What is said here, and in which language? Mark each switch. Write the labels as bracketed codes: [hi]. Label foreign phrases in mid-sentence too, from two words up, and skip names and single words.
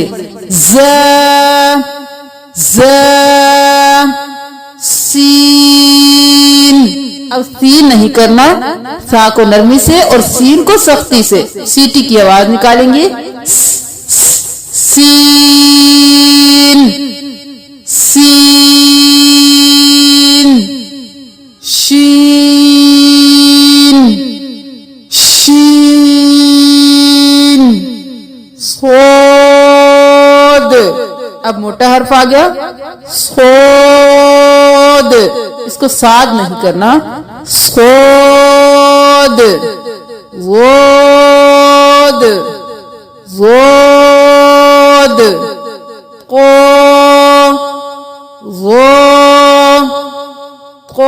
[hi] ज़ ज़। सीन। अब सीन नहीं करना, सा को नरमी से और सीन को सख्ती से सीटी की आवाज निकालेंगे। सीन सीन। शीन शीन। सोद। अब मोटा हर्फ आ गया। सोद। इसको साद नहीं करना। सोद। वोद वोद। को वो को।